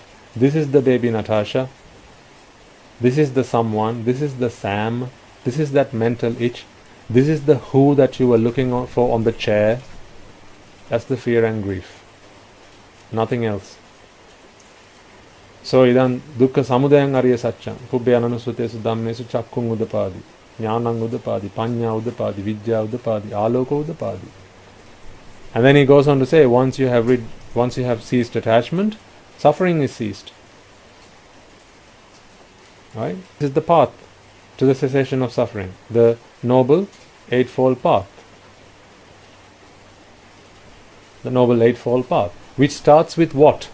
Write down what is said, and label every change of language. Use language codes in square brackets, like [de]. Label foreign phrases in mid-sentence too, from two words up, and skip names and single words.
[en] This is the baby Natasha. This is the someone. This is the Sam. This is that mental itch. This is the who that you were looking for on the chair. That's the fear and grief. Nothing else. [pi] So idan dukkha samudayam ariya saccam pubbyananu sutesu dhammesu chakkung udapadi jnanam udapadi panya udapadi vidya udapadi aloka udapadi. [en] And then he goes on to say, once you have ceased attachment, suffering is ceased. Right? This is the path to the cessation of suffering, the noble eightfold path. The noble eightfold path, which starts with what?